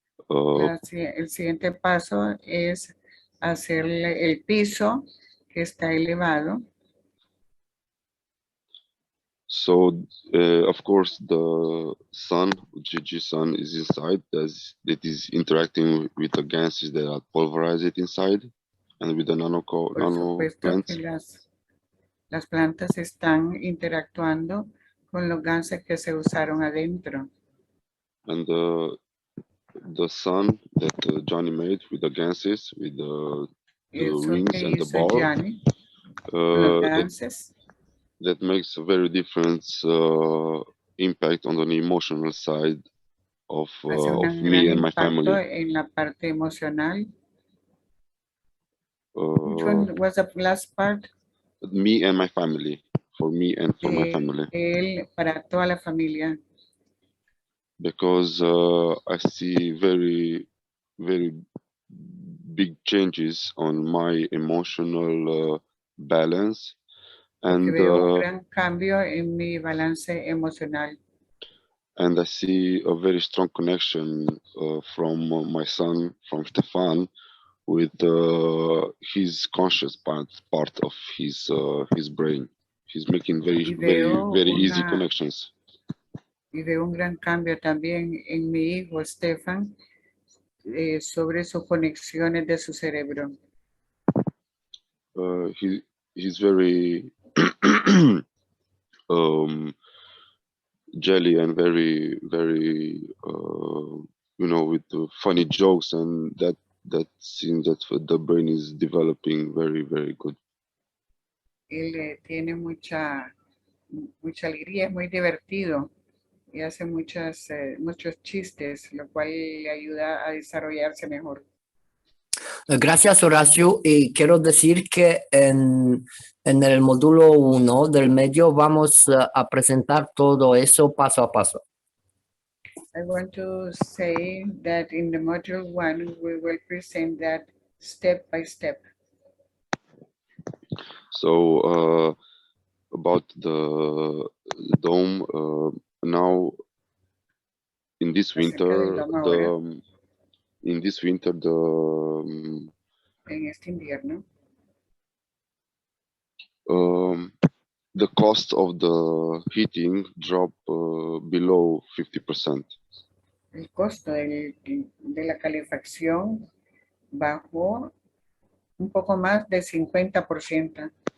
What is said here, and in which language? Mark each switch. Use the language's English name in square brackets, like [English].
[Spanish] El siguiente paso es hacerle el piso que está elevado. [English] So, of course, the sun, GG sun, is inside. That is interacting with the gases that are pulverized inside, and with the nano plants. [Spanish] Que las plantas están interactuando con los gases que se usaron adentro. [English] And the sun that Johnny made with the gases, with the rings and the ball, that makes a very different impact on the emotional side of me and my family. [Spanish] En la parte emocional. [English] Which one was the last part? Me and my family. For me and for my family. [Spanish] Él para toda la familia. [English] Because I see very, very big changes on my emotional balance. And [Spanish] veo un gran cambio en mi balance emocional. [English] And I see a very strong connection from my son, from Stefan, with his conscious part of his brain. He's making very easy connections. [Spanish] Y veo un gran cambio también en mi hijo, Stefan, sobre sus conexiones de su cerebro. [English] He's very jelly and very with the funny jokes, and that seems that the brain is developing very good. [Spanish] Él tiene mucha alegría, es muy divertido y hace muchos chistes, lo cual le ayuda a desarrollarse mejor. Gracias, Horacio. Y quiero decir que en el módulo 1 del medio vamos a presentar todo eso paso a paso. [English] I want to say that in the module 1, we will present that step by step. So about the dome, now in this winter, [Spanish] En este invierno, [English] the cost of the heating dropped below 50%. [Spanish] el costo de la calefacción bajó un poco más del 50%.